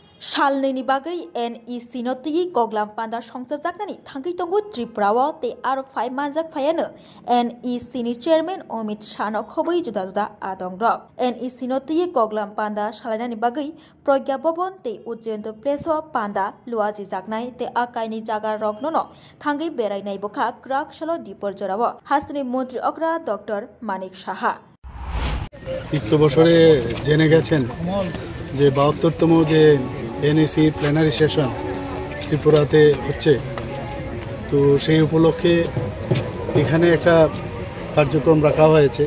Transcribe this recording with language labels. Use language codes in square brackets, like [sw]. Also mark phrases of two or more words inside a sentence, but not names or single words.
[trp] salnaini bagai NEC no tui Goglam Panda Songchajaknani thangui tongo Tripurao te aro phai manjak phaiano NEC ni chairman Amit Shah no khobui juda juda adong rok NEC no tui Goglam Panda salainani bagai Pragya Bhavan te Ujjainto place o Panda luaji jaknai te akaini jaga rok no thangui berainai bokha krak salo dipor jorao hastani মন্ত্রী অগ্রা ডক্টর মানিক সাহা [bn] বিগত বছরে জেনে গেছেন যে ৭২তম যে NEC [en] plenary session [bn] ত্রিপুরাতে হচ্ছে, তো সেই উপলক্ষে এখানে একটা কার্যক্রম রাখা হয়েছে।